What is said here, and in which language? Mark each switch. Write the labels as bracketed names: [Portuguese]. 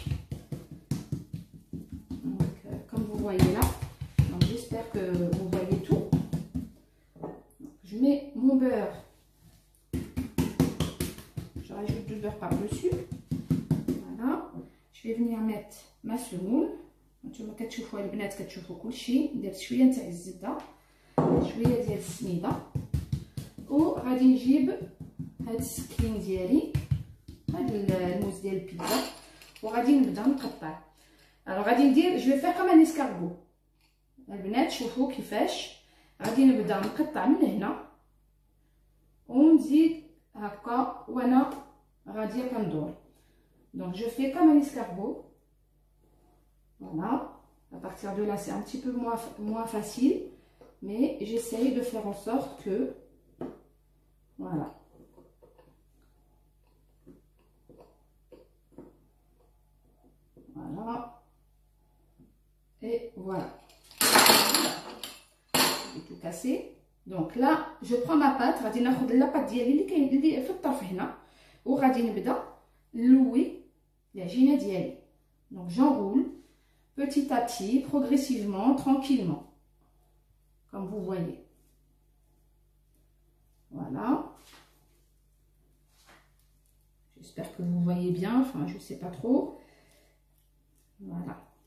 [French] Donc, comme vous voyez là, j'espère que vous voyez tout. Donc, je mets mon beurre. Rajoute du beurre par-dessus. Voilà. Je vais venir mettre ma semoule. [Arabic] نتوما كتشوفوا البنات كتشوفوا كلشي. درت شويه تاع الزبده، شويه ديال السميده، وغادي نجيب هاد السكين ديالي، هاد الموس ديال البيتزا، وغادي نبدا نقطع. غادي ندير [French] جو فيغ كوم ان اسكارغو. [Arabic] البنات شوفوا كيفاش غادي نبدا نقطع من هنا ونزيد هكا وانا غاديه كندور. [French] Donc je fais comme un escargot. Voilà. À partir de là, c'est un petit peu moins facile, mais j'essaye de faire en sorte que voilà. Voilà. Et voilà. J'ai tout cassé. Donc là, je prends ma pâte. [Arabic] غادي ناخذ la pâte ديالي اللي كاين اللي في الطرف هنا وغادي نبدا نلوي العجينه ديالي. [French] Donc j'enroule petit à petit, progressivement, tranquillement, comme vous voyez. Voilà. J'espère que vous voyez bien, enfin je sais pas trop. Voilà.